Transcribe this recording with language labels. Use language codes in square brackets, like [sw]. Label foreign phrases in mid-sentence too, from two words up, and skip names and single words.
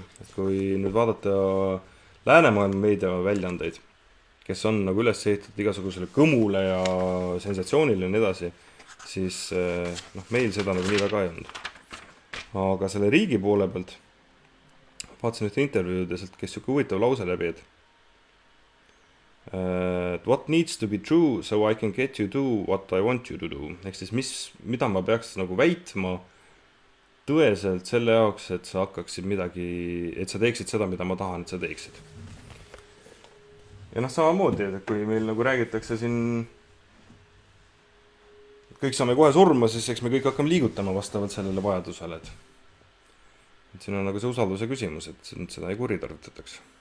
[et] Et kui nüüd vaadata läänemaailma meedia väljaandeid, kes on nagu üles ehitatud igasugusele kõmule ja sensatsioonile ja nii edasi, siis meil seda nagu nii väga ei olnud. Aga selle riigi poole pealt vaatasin ühte intervjuud ja sealt käis siuke huvitav lause läbi, et [en] what needs to be true so I can get you to what I want you to do. [et] Ehk siis mida ma peaks nagu väitma tõeselt selle jaoks, et sa hakkaksid midagi, et sa teeksid seda, mida ma tahan, et sa teeksid. Ja samamoodi, et kui meil nagu räägitakse siin, kõik saame kohe surma, siis eks me kõik hakkame liigutama vastavalt sellele vajadusele, et siin on nagu see usalduse küsimus, et seda ei kuritarvitatakse.